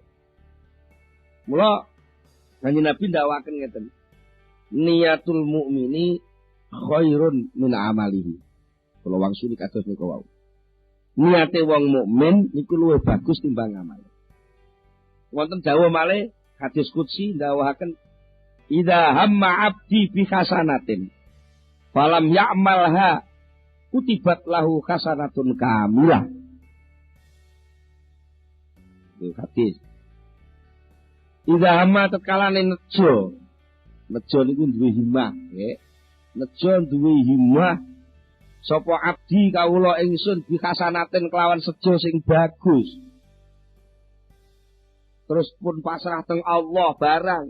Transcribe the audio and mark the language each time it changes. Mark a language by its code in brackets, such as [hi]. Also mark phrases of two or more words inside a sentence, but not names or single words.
[jv] Mula Kanjeng Nabi ndhawaken ngeten. [ar] نية المؤمن خير من عمله. [jv] Kula wangsuli kados niku wau. Niate wong mukmin niku luwih bagus timbang amal. Wonten dawuh malih hadis qudsi ndhawahaken [ar] إذا هم عبدي بحسنة فلم يعملها كتبت له حسنة كاملة. [id] Itu hadis. [ar] إذا هم [jv] tatkalane nejo niku duwe himmah, nggih. Nejo duwe himmah sapa abdi kawula ingsun [ar] بحسنة [jv] kelawan sejo sing bagus. Terus pun pasrah teng Allah barang.